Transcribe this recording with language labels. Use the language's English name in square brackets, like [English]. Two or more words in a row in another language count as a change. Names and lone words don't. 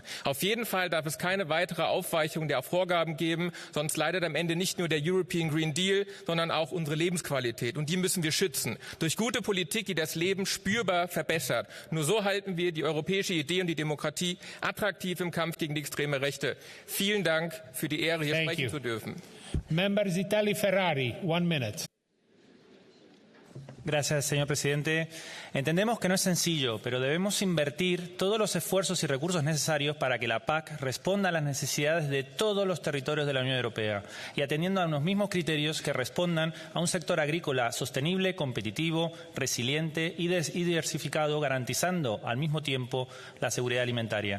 [German] Auf jeden Fall darf es keine weitere Aufweichung der Vorgaben geben, sonst leidet am Ende nicht nur der European Green Deal, sondern auch unsere Lebensqualität. Und die müssen wir schützen. Durch gute Politik, die das Leben spürbar verbessert. Nur so halten wir die europäische Idee und die Demokratie attraktiv im Kampf gegen die extreme Rechte. Vielen Dank für die Ehre, hier sprechen zu dürfen. [English] Member Zitelli Ferrari, 1 minute. [Spanish] Gracias, señor presidente. Entendemos que no es sencillo, pero debemos invertir todos los esfuerzos y recursos necesarios para que la PAC responda a las necesidades de todos los territorios de la Unión Europea y atendiendo a unos mismos criterios que respondan a un sector agrícola sostenible, competitivo, resiliente y diversificado, garantizando al mismo tiempo la seguridad alimentaria.